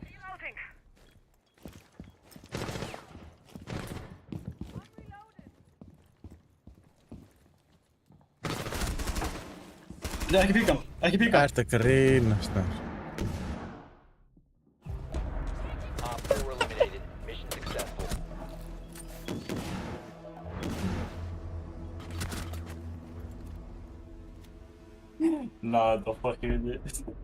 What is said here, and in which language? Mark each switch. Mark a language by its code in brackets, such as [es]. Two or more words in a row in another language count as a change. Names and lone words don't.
[en] Reloading. [is] Nei, ekki píka hann, ekki píka hann. Ertu að grínast þar? [en] Op 4 eliminated. Mission successful. Nah, the fuck is it?